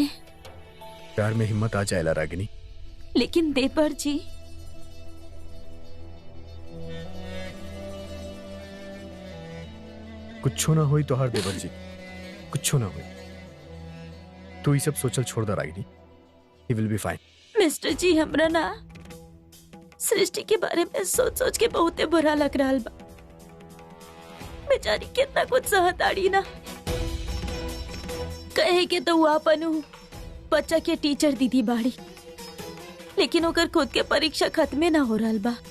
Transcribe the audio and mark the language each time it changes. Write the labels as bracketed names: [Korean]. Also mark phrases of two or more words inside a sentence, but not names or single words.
[Bhojpuri] प्यार में हिम्मत आ जाएला रागिनी। लेकिन देवर जी, कुछ ना हुई तो हर देवर जी, कुछ ना हुई। तू ये सब सोचल छोड़ दे रागिनी, [English] he will be fine. [Bhojpuri] मिस्टर जी, हमरा ना सृष्टि के बारे में सोच सोच के बहुते बुरा लग रहा बा। बेचारी कितना कुछ सहताड़ी ना, कहे के तो हुआ पनु बच्चा के टीचर दीदी बाड़ी, लेकिन ओकर खुद के परीक्षा खत्मे ना हो रहा बा।